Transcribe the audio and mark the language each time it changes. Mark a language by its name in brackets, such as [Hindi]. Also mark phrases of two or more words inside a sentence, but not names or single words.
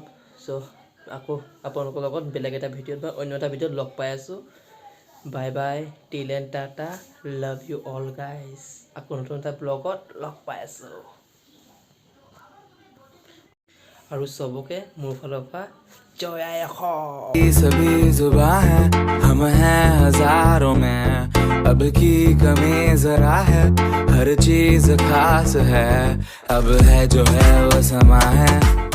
[Assamese] চ' আকৌ আপোনালোকৰ লগত বেলেগ এটা ভিডিঅ'ত বা অন্য এটা ভিডিঅ'ত লগ পাই আছোঁ। [English] Bye bye, till and tata, love you all guys. [Assamese] আকৌ নতুন এটা ব্লগত লগ পাই আছোঁ। আৰু চবকে মোৰ ফালৰ পৰা জয় আই অসম। [Hindi] सभी जुबां है, हम हैं हजारों में, अब की कमी जरा है, हर चीज खास है, अब है जो है वो समा है।